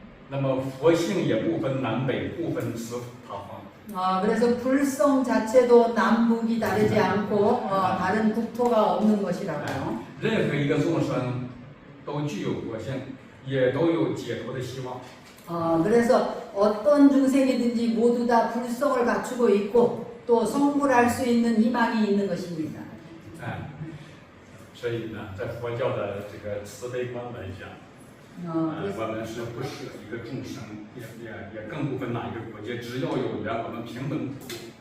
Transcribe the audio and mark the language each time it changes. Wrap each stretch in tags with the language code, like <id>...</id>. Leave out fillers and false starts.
<zh>那么佛性也不分南北，不分四他方。</zh> <ko>그래서 불성 자체도 남북이 다르지 않고 다른 국토가 없는 것이라고요.</ko> <zh>任何一个众生都具有佛性，也都有解脱的希望。</zh> <ko>그래서 어떤 중생이든지 모두 다 불성을 갖추고 있고 또 성불할 수 있는 희망이 있는 것입니다.</ko> <zh>所以呢，在佛教的这个慈悲观来讲，我们是不舍一个众生，也更不分哪一个国界，只要有缘，我们平等普渡。</zh>